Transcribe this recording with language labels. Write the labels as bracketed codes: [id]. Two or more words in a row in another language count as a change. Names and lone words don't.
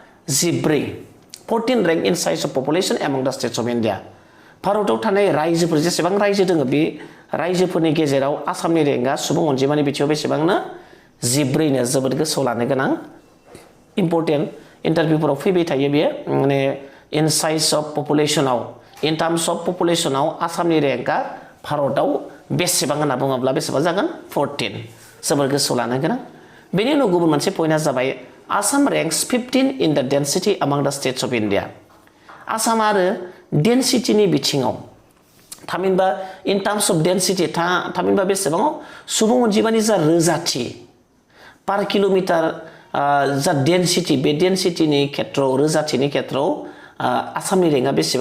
[brx] 14 [en] rank in size of population among the states of India [brx] भारताव थानाय रायजोफोर जेसेबां रायजो दङ बे रायजोफोरनि गेजेराव आसामनि रेंकआ सुबुं अनजिमानि बिथिङाव बेसेबांनो 14 नो जोबोद गोसोआव लानो गोनां [en] important interviews [brx] फैबाय थायो बेयो माने [en] in size of [brx] पपुलेशनाव [en] in terms of [brx] पपुलेशनाव आसामनि रेंकआ भारताव बेसेबां होनना बुङोब्ला बेसेबां जागोन 14 जोबोर गोसोआव लानो गोनां। बेनि उनाव गुबुन मोनसे पइन्टआ जाबाय [en] Assam ranks 15 in the density among the states of India [brx] आसाम आरो डेन्सिटीनि बिथिङाव थामहिनबा [en] in terms of [brx] डेन्सिटी थामहिनबा बेसेबां सुबुं अनजिमानि जा रोजाथि [en] per kilometre [brx] जा डेन्सिटी बे डेन्सिटीनि खेत्रआव रोजाथिनि खेत्रआव आसामनि रेंकआ बेसेबां